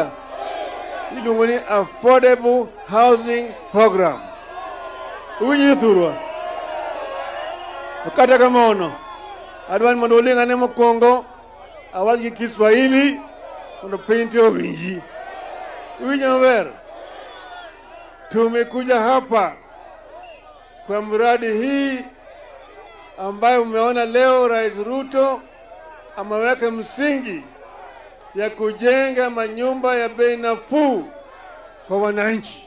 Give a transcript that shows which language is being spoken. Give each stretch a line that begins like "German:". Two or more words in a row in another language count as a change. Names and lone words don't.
Luo (Kenya and Tanzania): Iluongo ni Affordable Housing Program. Uwinja Jothurwa? Kata kamano adwani mondo uling'ane mokwongo awach gi Kiswahili mondo piny te owinji. Uwinja maber?
Swahili: Tumekuja hapa kwa mradi hii ambayo umeona leo Rais Ruto ameweka msingi ya kujenga manyumba ya bei nafuu kwa wananchi.